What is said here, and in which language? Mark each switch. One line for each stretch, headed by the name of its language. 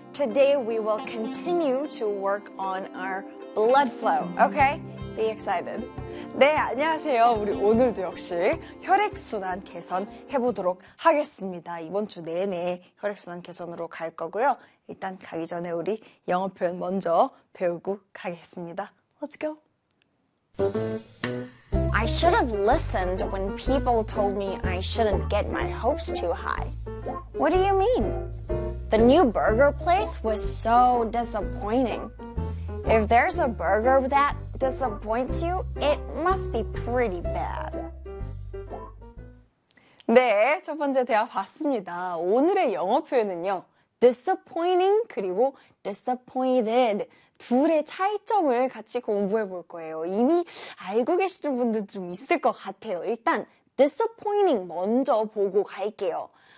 English: Today we will continue to work on our blood flow. Okay? Be excited.
Korean: 네, 안녕하세요. 우리 오늘도 역시 혈액순환 개선 해보도록 하겠습니다. 이번 주 내내 혈액순환 개선으로 갈 거고요. 일단 가기 전에 우리 영어 표현 먼저 배우고 가겠습니다.
English: Let's go. I should have listened when people told me I shouldn't get my hopes too high. What do you mean? The new burger place was so disappointing. If there's a burger that disappoints you, it must be pretty bad.
Korean: 네, 첫 번째 대화 봤습니다. 오늘의 영어 표현은요, disappointing 그리고 disappointed 둘의 차이점을 같이 공부해 볼 거예요. 이미 알고 계시는 분들 좀 있을 것 같아요. 일단 disappointing 먼저 보고 갈게요.